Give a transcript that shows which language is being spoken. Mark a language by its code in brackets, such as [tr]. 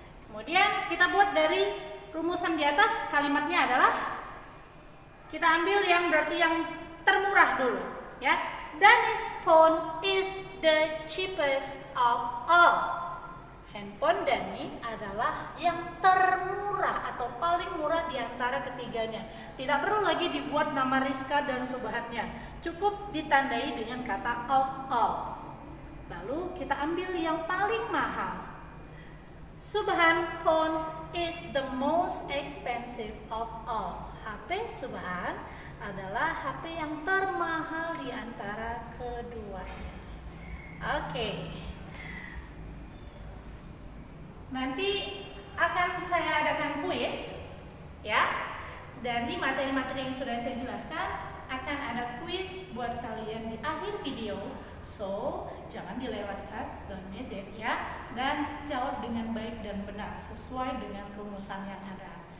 [id] Kemudian kita buat dari rumusan di atas, kalimatnya adalah kita ambil yang berarti yang termurah dulu, ya. [en] Dani's phone is the cheapest of all. [id] Handphone Dani adalah yang termurah atau paling murah di antara ketiganya. Tidak perlu lagi dibuat nama Rizka dan Subhannya. Cukup ditandai dengan kata of all. Lalu kita ambil yang paling mahal. [en] Subhan phones is the most expensive of all. [id] HP Subhan adalah HP yang termahal di antara keduanya. Oke. Nanti akan saya adakan kuis, ya. Dari materi-materi yang sudah saya jelaskan, akan ada kuis buat kalian di akhir video. So, jangan dilewatkan, [en] don't miss it, [id] ya. Dan jawab dengan baik dan benar sesuai dengan rumusan yang ada.